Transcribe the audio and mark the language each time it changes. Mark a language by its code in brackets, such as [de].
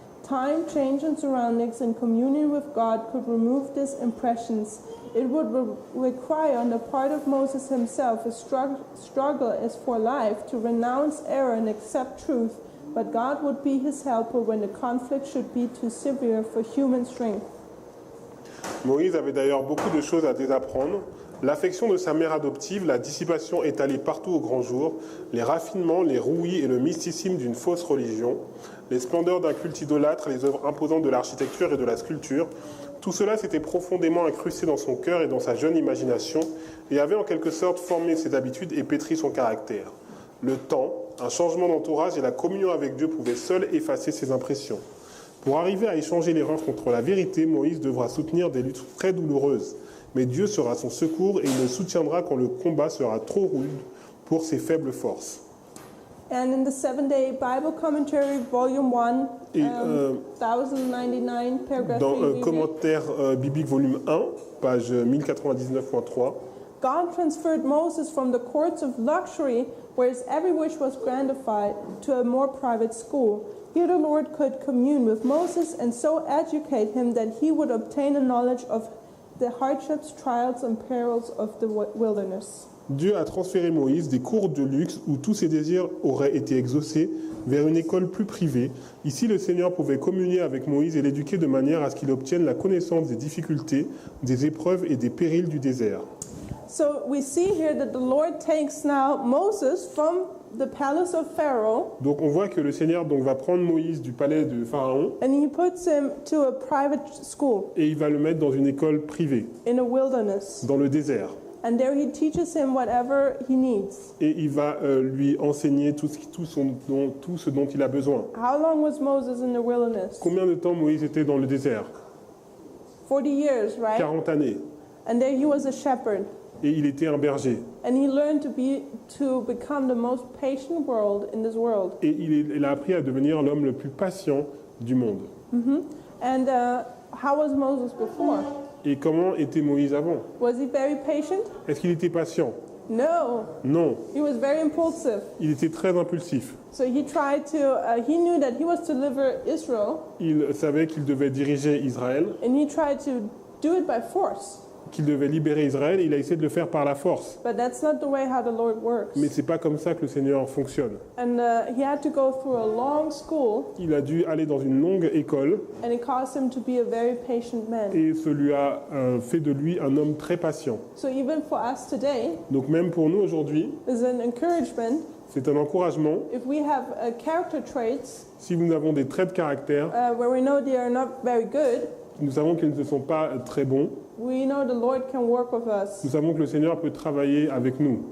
[en] Time, change, and surroundings in communion with God could remove these impressions. It would require on the part of Moses himself a struggle as for life to renounce error and accept truth, but God would be his helper when the conflict should be too severe for human strength. [fr] Moïse avait d'ailleurs beaucoup de choses à désapprendre. L'affection de sa mère adoptive, la dissipation étalée partout au grand jour, les raffinements, les rouillis et le mysticisme d'une fausse religion, les splendeurs d'un culte idolâtre, les œuvres imposantes de l'architecture et de la sculpture, tout cela s'était profondément incrusté dans son cœur et dans sa jeune imagination et avait en quelque sorte formé ses habitudes et pétri son caractère. Le temps, un changement d'entourage et la communion avec Dieu pouvaient seuls effacer ces impressions. Pour arriver à échanger l'erreur contre la vérité, Moïse devra soutenir des luttes très douloureuses. Mais Dieu sera son secours et il le soutiendra quand le combat sera trop rude pour ses faibles forces. [en] And in the 7-Day Bible Commentary, Volume 1, [fr] Et [en] 1099, paragraph [fr] dans 3, Commentaire biblique volume 1, page 1099.3, [en] God transferred Moses from the courts of luxury, where his every wish was granted, to a more private school. Here the Lord could commune with Moses and so educate him that he would obtain a knowledge of the hardships, trials, and perils of the wilderness. [fr] Dieu a transféré Moïse des cours de luxe où tous ses désirs auraient été exaucés vers une école plus privée. Ici, le Seigneur pouvait communier avec Moïse et l'éduquer de manière à ce qu'il obtienne la connaissance des difficultés, des épreuves et des périls du désert. [en] So we see here that the Lord takes now Moses from the palace of Pharaoh. [fr] Donc on voit que le Seigneur donc, va prendre Moïse du palais de Pharaon [en] And he puts him to a private school [fr] et il va le mettre dans une école privée, [en] in a wilderness. [fr] dans le désert. [en] And there he teaches him whatever he needs. [fr] Et il va lui enseigner tout ce dont il a besoin. [en] How long was Moses in the wilderness? [fr] Combien de temps Moïse était dans le désert? [en] 40 years, right? [fr] 40 années. [en] And there he was a shepherd. [fr] Et il était un berger. [en] And he learned to become the most patient world in this world. [fr] Et il a appris à devenir l'homme le plus patient du monde. [en] And how was Moses before? [fr] Et comment était Moïse avant? [en] Was he very patient? [fr] Est-ce qu'il était patient? [en] No. [fr] Non. [en] He was very impulsive. [fr] Il était très impulsif. [en] So he tried to, he knew that he was to deliver Israel, [fr] Il savait qu'il devait diriger Israël, [en] and he tried to do it by force. [fr] qu'il devait libérer Israël. Il a essayé de le faire par la force. [en] But that's not the way how the Lord works. [fr] Mais c'est pas comme ça que le Seigneur fonctionne. [en] And he had to go through a long school, [fr] Il a dû aller dans une longue école [en] and it caused him to be a very patient man. [fr] et ce lui a fait de lui un homme très patient. [en] So even for us today, [fr] Donc même pour nous aujourd'hui, [en] is an encouragement. [fr] c'est un encouragement. [en] If we have character traits [fr] Si nous avons des traits de caractère, [en] where we know they are not very good, [fr] nous savons qu'ils ne sont pas très bons. [en] we know the Lord can work with us. [fr] Nous savons que le Seigneur peut travailler avec nous.